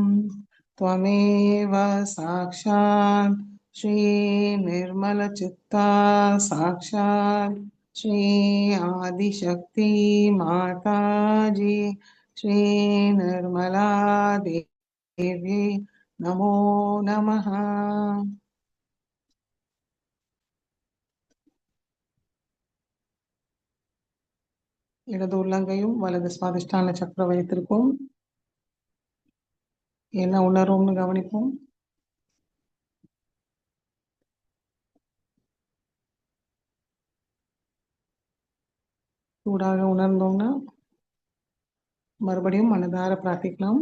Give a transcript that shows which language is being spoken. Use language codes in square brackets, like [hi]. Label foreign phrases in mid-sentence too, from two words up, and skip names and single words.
[sa] त्वमेव साक्षात् श्री निर्मल चित्ता साक्षात् श्री आदिशक्ति माता जी श्री निर्मला देवी नमो नमः। [ta] இடது உள்ளங்கையும் வலது சுவாதிஷ்டான சக்கரம் வைத்திருப்போம். என்ன உணர்வோம்னு கவனிப்போம். சூடாக உணர்ந்தோம்னா மறுபடியும் மனதார பிரார்த்திக்கலாம்.